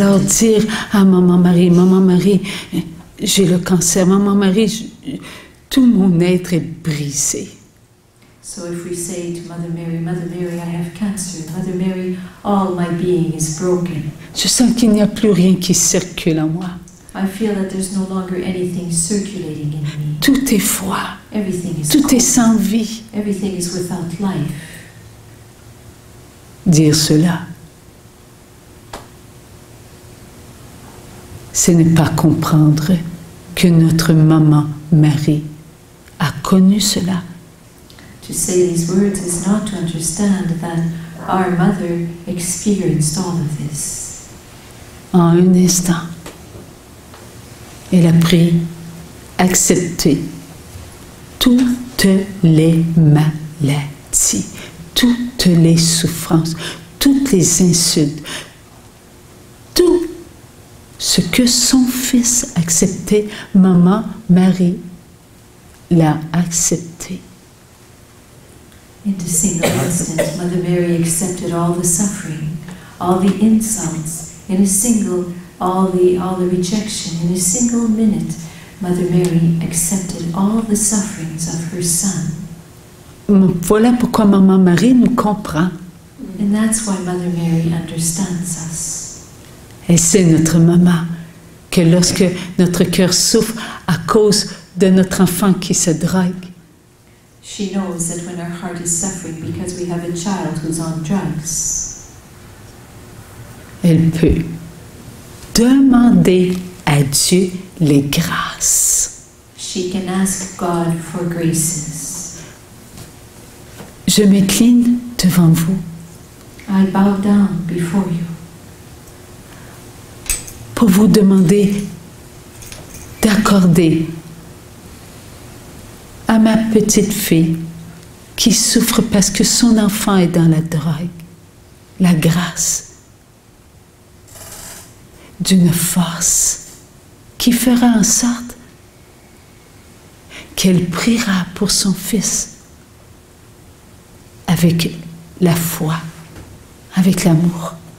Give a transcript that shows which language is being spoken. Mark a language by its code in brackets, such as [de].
[fr] Alors dire à Maman Marie, j'ai le cancer, Maman Marie, tout mon être est brisé. [en] So if we say to Mother Mary, I have cancer, Mother Mary, all my being is broken. [fr] Je sens qu'il n'y a plus rien qui circule en moi. [en] I feel that there's no longer anything circulating in me. [fr] Tout est froid, [en] Everything is [fr] tout [en] cold. [fr] est sans vie. [en] Everything is without life. [fr] Dire cela, ce n'est pas comprendre que notre Maman Marie a connu cela. [en] To say these words is not to understand that our mother experienced all of this. [fr] En un instant, elle a pris, accepté toutes les maladies, toutes les souffrances, toutes les insultes, tout ce que son fils acceptait, Maman Marie l'a accepté. [en] In a single instant, Mother Mary accepted all the suffering, all the insults, all the rejection. In a single minute, Mother Mary accepted all the sufferings of her son. [fr] Voilà pourquoi Maman Marie nous comprend. [en] And that's why Mother Mary understands us. [fr] Et c'est notre maman que lorsque notre cœur souffre à cause de notre enfant qui se drogue, [en] She knows that when our heart is suffering because we have a child who's on drugs, [fr] elle peut demander à Dieu les grâces. [en] she can ask God for graces. [fr] Je m'incline devant vous [en] I bow down before you [fr] pour vous demander d'accorder à ma petite fille qui souffre parce que son enfant est dans la drogue, la grâce d'une force qui fera en sorte qu'elle priera pour son fils avec la foi, avec l'amour.